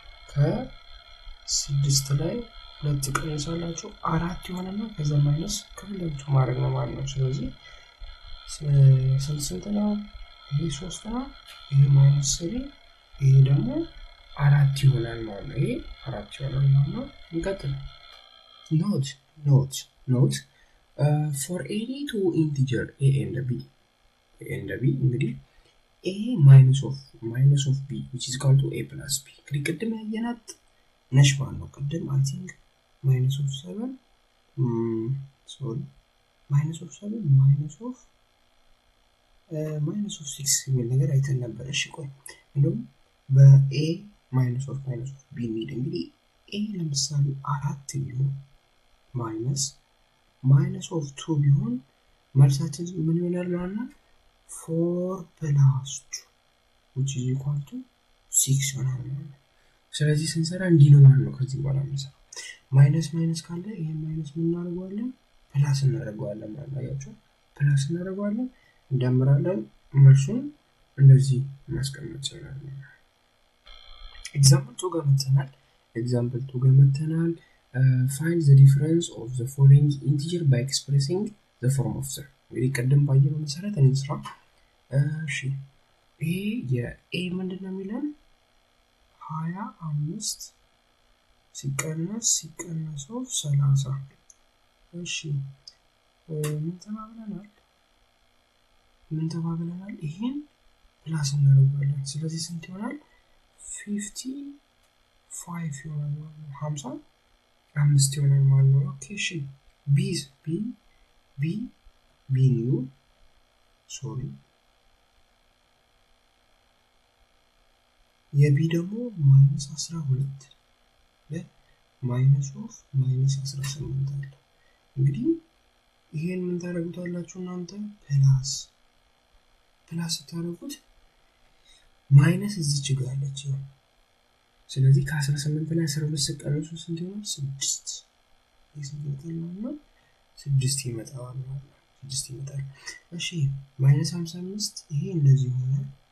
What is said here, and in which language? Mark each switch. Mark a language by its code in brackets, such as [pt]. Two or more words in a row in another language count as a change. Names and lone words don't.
[am] ከ6 ላይ 2 ቀንሳላችሁ 4 ይሆናልና ከዛ ማይነስ ከሁለቱ ማድረግ ነው ማለት ነው ስለዚህ ስንት ነው ይሄ 3 ነው ይሄ -3 ይሄ ደግሞ 4 ይሆናል ማለት ነው ይሄ 4 ይሆናል ማለት ነው እንቀጥል [en] note for any two integer a and b እንግዲህ a minus of b which is equal to a plus b እንግዲህ [am] ቅድም ያየናት ነሽ ማለት ነው ቅድም [en] I think minus of 6 [am] የሚል ነገር አይተን ነበር እሺ ቆይ እንደውም በ [en] a minus of b [am] ሚድ እንግዲህ a ለምሳሌ 4 ቢሆን [en] minus of 2 [am] ቢሆን መልሳችን ምን ይሆናል ማለት ነው [en] 4 plus 2 which is equal to 6 [am] ይሆናል ስለዚህ ስንሰራ እንዲህ ነው ማለት ነው ከዚህ በኋላ እንሰራ ማይነስ ካለ ይሄ ማይነስ ምን እናደርጋለን ፕላስ እናደርጋለን ማለት ነው ያቸው ፕላስ እናደርጋለን እንደምራለን መልሱን እንደዚህ ማስቀመጥ ይችላል example 2 ጋር መተናል [en] find the difference of the following integer by expressing the form of the [am] እንግዲህ ቀደም ባየነው መሰረት እንስራ እሺ ይሄ የa ምንድነው የሚለን 25 ሲቀነስ 30 እሺ ምን ተባብለናል ይሄን ፕላስ እናደርጋለን ስለዚህ ስንት ይሆናል 55 ይሆናል 55 ይሆናል ማለት ነው ኦኬ እሺ [en] b new sorry [am] የb ደግሞ -12 -18 አለ እንግዲህ ይሄን ምን ታደርጉታላችሁ እናንተ ፕላስ ታደርጉት ማይነስ እዚች ጋር አለች ስለዚህ ከ18 ላይ 12 ሲቀነሱ ስንት ይሆናል 6 ይሰጣል 6 ይመጣል እሺ -55 ይሄ እንደዚህ ይሆናል